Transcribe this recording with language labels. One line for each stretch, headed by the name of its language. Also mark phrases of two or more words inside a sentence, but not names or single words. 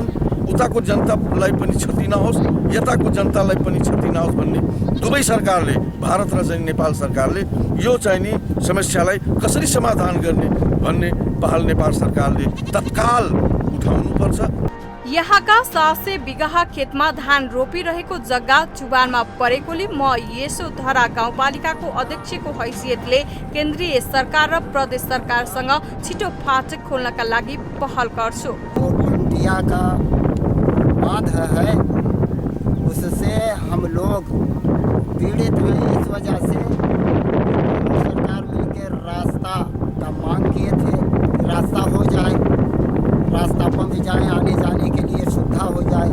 Nepali: उताको जनतालाई पनि क्षति नहोस्, यताको जनतालाई पनि क्षति नहोस् भन्ने दुवै सरकारले, भारत र चाहिँ नेपाल सरकारले यो चाहिँ नि समस्यालाई कसरी समाधान गर्ने भन्ने पहल नेपाल सरकारले तत्काल उठाउनुपर्छ। यहाँका 700 बिघा खेतमा धान रोपिरहेको जग्गा चुबानमा परेकोले म यशोधरा गाउँपालिकाको अध्यक्षको हैसियतले केन्द्रीय सरकार र प्रदेश सरकारसँग छिटो फाटक खोल्नका लागि पहल गर्छु।
Hindi: इंडिया का बांध है, उससे हम लोग पीड़ित हैं। इस वजह से सरकार मिलकर रास्ता का मांग किए थे, रास्ता हो जाए, रास्ता बन जाए, आने जाने के लिए सुविधा हो जाए।